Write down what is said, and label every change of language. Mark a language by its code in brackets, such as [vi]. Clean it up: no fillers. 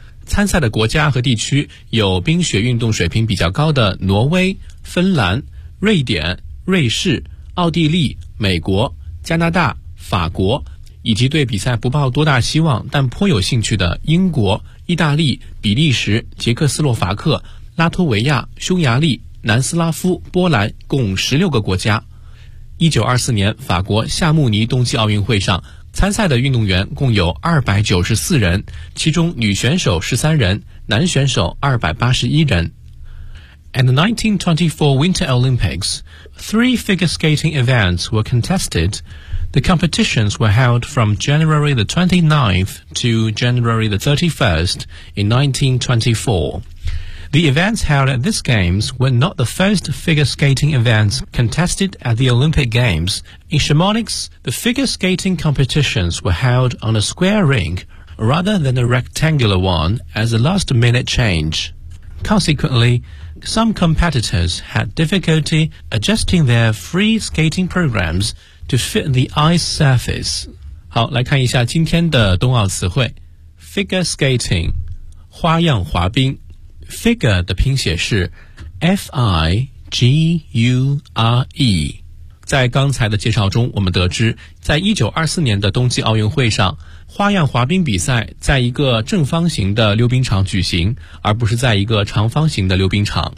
[zh] 参赛的国家和地区有冰雪运动水平比较高的挪威、芬兰、瑞典、瑞士、奥地利、美国、加拿大、法国，以及对比赛不抱多大希望但颇有兴趣的英国、意大利、比利时、捷克斯洛伐克、拉脱维亚、匈牙利、南斯拉夫、波兰，共16个国家。 1924年法国夏慕尼冬季奥运会上参赛的运动员共有294人，其中女选手13人，男选手281人。 [en] At the 1924 Winter Olympics, three figure skating events were contested. The competitions were held from January the 29th to January the 31st in 1924. The events held at these games were not the first figure skating events contested at the Olympic Games. In Chamonix, the figure skating competitions were held on a square ring rather than a rectangular one as a last-minute change. Consequently, some competitors had difficulty adjusting their free skating programs to fit the ice surface. [zh] 好，来看一下今天的冬奥词汇。 [en] Figure skating, [zh] 花样滑冰。Figure 的拼写是 F-I-G-U-R-E。在刚才的介绍中我们得知，在1924年的冬季奥运会上，花样滑冰比赛在一个正方形的溜冰场举行，而不是在一个长方形的溜冰场。